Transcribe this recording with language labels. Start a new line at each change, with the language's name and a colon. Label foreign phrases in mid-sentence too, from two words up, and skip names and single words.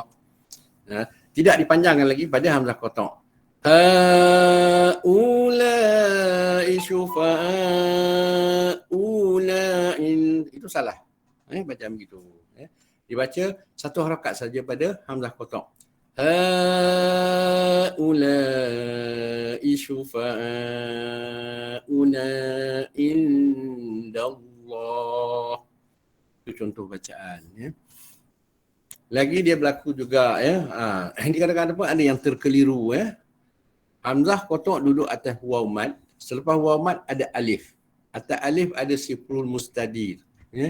Malay: Tidak dipanjangkan lagi pada
Arabic: همزة قطع'. هؤلاء شفعاؤنا
Malay: itu salah. Macam begitu. Dibaca satu harakat saja pada
Arabic: همزة قطع'. هؤلاء شفعاؤنا عند الله.
Malay: Itu contoh bacaan, ya. Lagi dia berlaku juga, ya. Ini kadang-kadang pun ada yang terkeliru, ya.
Arabic: همزة قطع'
Malay: duduk atas
Arabic: واو مد.
Malay: Selepas
Arabic: واو مد
Malay: ada alif. Atas alif ada
Arabic: صفر مستدير.
Malay: Ya.